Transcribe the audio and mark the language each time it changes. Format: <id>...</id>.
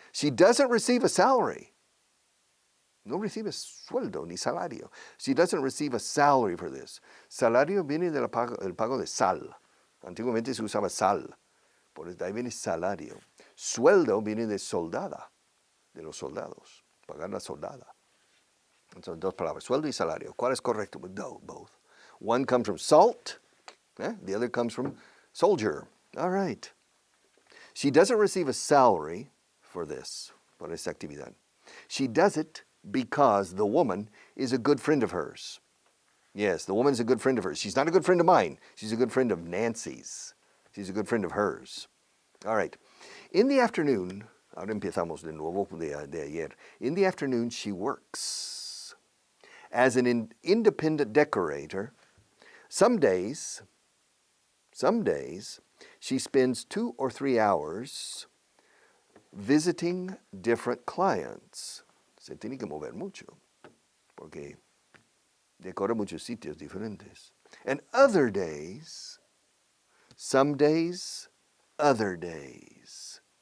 <en>She doesn't receive a salary.</en> <es>No recibe sueldo ni salario.</es> <en>She doesn't receive a salary for this.</en> <es>Salario viene del pago de sal. Antiguamente se usaba sal. Por eso ahí viene salario. Sueldo viene de soldada, de los soldados. Pagar la soldada. Entonces, dos palabras, sueldo y salario. ¿Cuál es correcto?</es> <en>Both. One comes from salt. The other comes from soldier. All right. She doesn't receive a salary for this,</en> <es>por esta actividad.</es> <en>She does it because the woman is a good friend of hers. Yes, the woman is a good friend of hers. She's not a good friend of mine. She's a good friend of Nancy's. She's a good friend of hers. All right. In the afternoon,</en> <es>ahora empezamos de nuevo de ayer.</es> <en>In the afternoon, she works as an independent decorator. Some days, she spends 2 or 3 hours visiting different clients.</en> <es>Se tiene que mover mucho, porque decora muchos sitios diferentes.</es> <en>And other days, some days, other days.</en>